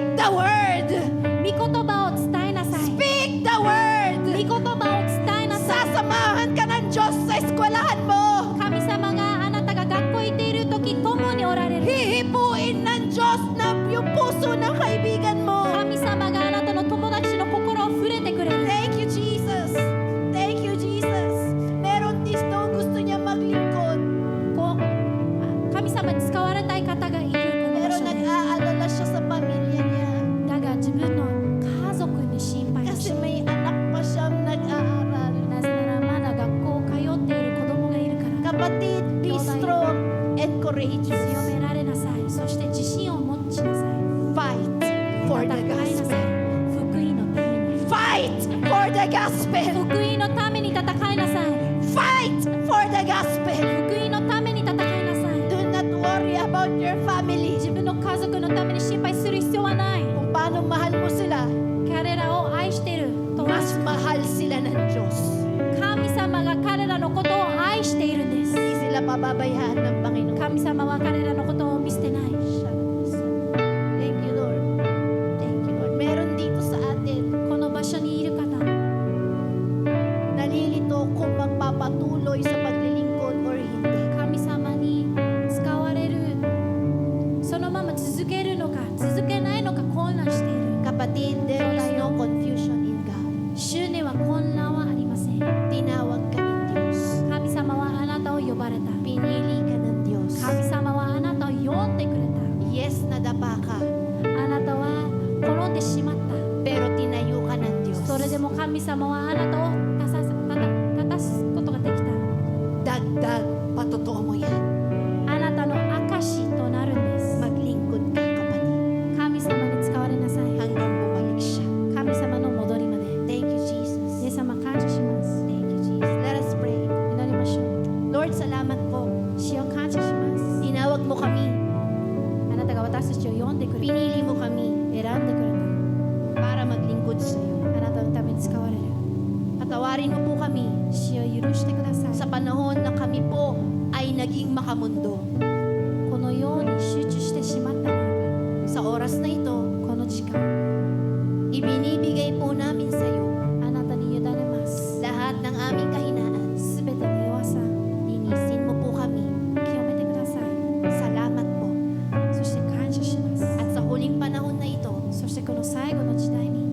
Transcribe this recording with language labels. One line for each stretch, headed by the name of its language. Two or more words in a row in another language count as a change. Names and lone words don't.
English: word.
Japanese: 御言葉を伝えなさい。
English: Speak the word.
Japanese: 御言葉を伝えなさい。
Filipino: Sasamahan ka ng Diyos sa eskwelahan mo.
Japanese: 神様があなたが学校行っている時共におられる。
Filipino: Hihipuin ng Diyos na yung puso ng kaibigan mo.
Japanese: 神様があなたの友達の心を触れてくれる。
English: Thank you, Jesus. Thank you, Jesus.
Filipino: Meron dito gusto niya maglingkod.
Japanese: こう神様に使われたい方がいるこの場
Filipino: Pero
Japanese: 所で。
Filipino: nag-aalala siya sa pamilya niya.
Japanese: だが自分の家族に心配をし
Filipino: Kasi
Japanese: ている。
Filipino: may anak pa siyang nag-aaral.
Japanese: なぜならまだ学校を通っている子供がいるから。
Filipino: Kapatid,
English: be strong and
Japanese: 強
English: courageous.
Japanese: められなさい。そして自信を持ちなさい。
English: Fight for
Japanese: 戦
English: the
Japanese: いなさ
English: gospel.
Japanese: い。福音のために。
English: Fight for the gospel.
Japanese: 福音のために戦いなさい。
English: Fight for the gospel.
Japanese: 福音のために戦いなさい。
English: Do not worry about your family.
Japanese: 自分の家族のために心配する必要はない。
Filipino: Kung paano mahal mo sila,
Japanese: 彼らを愛していると
Filipino: mas mahal sila ng Diyos.
Japanese: 神様が彼らのことを愛しているんです。
Filipino: Hindi sila pababayaan ng Panginoon.
Japanese: 神様は彼らのことを見捨てない。
English: Thank you, Lord. Thank you, Lord.
Filipino: Meron dito sa atin,
Japanese: この場所にいる方、
Filipino: nalilito kung magpapatuloy sa paglilingkod or hindi.
Japanese: 神様に使われる、そのまま続けるのか続けないのか混乱している。
Filipino: Kapatid,
English: there is no confusion in God.
Japanese: 主には混乱はありません。
Filipino: Tinawag ka ng Diyos.
Japanese: 神様はあなたを呼ばれた。
Filipino: Pinili ka ng Diyos.
Japanese: 神様はあなたを呼んでくれた。
Filipino: Yes, nadapa ka.
Japanese: あなたは転んでしまった。
Filipino: Pero tinayo ka ng Diyos.
Japanese: それでも神様はあなたを立たすことができた。
Filipino: Dagdag, patotoo mo yan.
Japanese: あなたの証となるんです。
Filipino: Maglingkod ka, kapatid.
Japanese: 神様に使われなさい。
Filipino: Hanggang bumalik siya.
Japanese: 神様の戻りまで。
English: Thank you, Jesus.
Japanese: イエス様感謝します。
English: Thank you, Jesus. Let us pray.
Japanese: 祈りましょう。
Filipino: Lord, salamat po.
Japanese: 主を感謝します。
Filipino: Tinawag mo kami.
Japanese: あなたが私たちを呼んでくれた。
Filipino: Pinili mo kami
Japanese: 選んでくれ
Filipino: para maglingkod sa iyo.
Japanese: た。あなたのために使われる。
Filipino: Patawarin mo po kami
Japanese: 主を許してください。
Filipino: sa panahon na kami po ay naging makamundo.
Japanese: このように集中してしまったなら
Filipino: Sa oras na ito,
Japanese: ば、この時間、
Filipino: ibinibigay po namin sa iyo
Japanese: あなたに委ねます。
Filipino: lahat ng aming kahinaan.
Japanese: すべての弱さ、
Filipino: Linisin mo po kami.
Japanese: 清めてください。
Filipino: Salamat po.
Japanese: そして感謝します。
Filipino: At sa huling panahon na ito,
Japanese: そしてこの最後の時代に